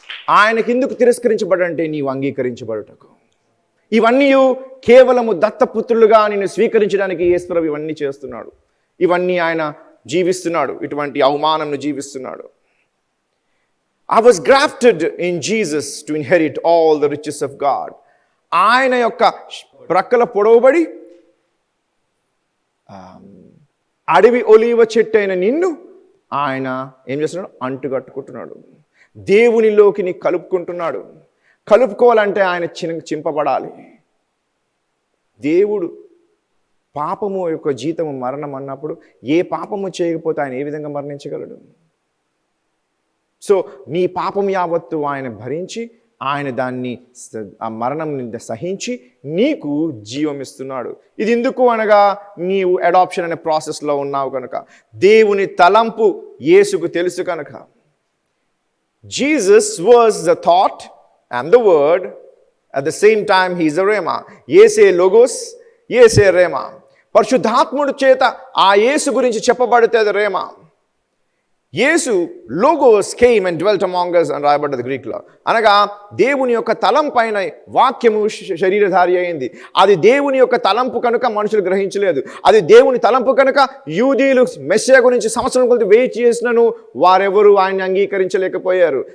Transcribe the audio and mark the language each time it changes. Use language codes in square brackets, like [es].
[te] ఆయనకి ఎందుకు తిరస్కరించబడంటే నీవు అంగీకరించబడుటకు. ఇవన్నీ కేవలము దత్తపుత్రులుగా నిన్ను స్వీకరించడానికి యేసుప్రభు ఇవన్నీ చేస్తున్నాడు. ఇవన్నీ ఆయన జీవిస్తున్నాడు, ఇటువంటి అవమానంను జీవిస్తున్నాడు. [en] I was grafted in Jesus to inherit all the riches of God. [te] ఆయన యొక్క ప్రక్కల పొడవబడి అడవి ఒలీవ చెట్టు అయిన నిన్ను ఆయన ఏం చేస్తున్నాడు? అంటుకట్టుకుంటున్నాడు. దేవునిలోకి నీ కలుపుకుంటున్నాడు. కలుపుకోవాలంటే ఆయన చింపబడాలి. దేవుడు పాపము యొక్క జీతము మరణం అన్నప్పుడు ఏ పాపము చేయకపోతే ఆయన ఏ విధంగా మరణించగలడు? సో నీ పాపం యావత్తు ఆయన భరించి, ఆయన దాన్ని ఆ మరణం సహించి నీకు జీవం ఇస్తున్నాడు. ఇది ఎందుకు అనగా నీవు అడాప్షన్ అనే ప్రాసెస్లో ఉన్నావు కనుక, దేవుని తలంపు యేసుకు తెలుసు కనుక. [en] Jesus was the thought and the word, at the same time he is a rhema. [te] యేసే లోగోస్, యేసే రేమా. పరిశుద్ధాత్ముడి చేత ఆ యేసు గురించి చెప్పబడితే అది రేమా. యేసు logos [en] came and dwelt among us [te] అని రాయబడ్డది గ్రీక్లో. అనగా దేవుని యొక్క తలం పైన వాక్యము శరీరధారి అయింది. అది దేవుని యొక్క తలంపు కనుక మనుషులు గ్రహించలేదు. అది దేవుని తలంపు కనుక యూదీయులు మెస్సియా గురించి సంవత్సరం కొద్ది వెయిట్ చేసినను వారెవరు ఆయన్ని అంగీకరించలేకపోయారు.